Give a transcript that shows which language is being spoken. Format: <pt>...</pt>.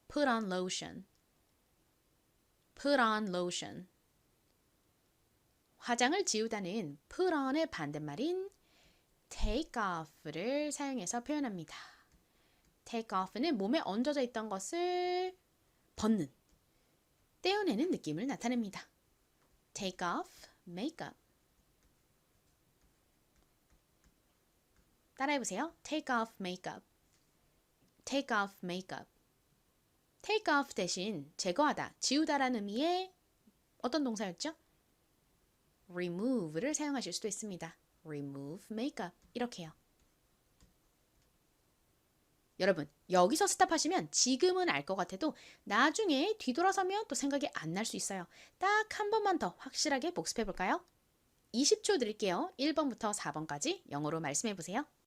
<en>put on lotion, put on lotion.</en> <ko>화장을 지우다는 put on의 반대말인 take off를 사용해서 표현합니다. take off는 몸에 얹어져 있던 것을 벗는, 떼어내는 느낌을 나타냅니다.</ko> <en>take off makeup.</en> <ko>따라해보세요.</ko> <en>take off makeup, take off makeup.</en> <ko>take off 대신 제거하다, 지우다라는 의미의 어떤 동사였죠? remove를 사용하실 수도 있습니다.</ko> <en>remove makeup</en> <ko>이렇게요. 여러분 여기서 스탑하시면 지금은 알 것 같아도 나중에 뒤돌아서면 또 생각이 안 날 수 있어요. 딱 한 번만 더 확실하게 복습해 볼까요? 20초 드릴게요. 1번부터 4번까지 영어로 말씀해 보세요.</ko>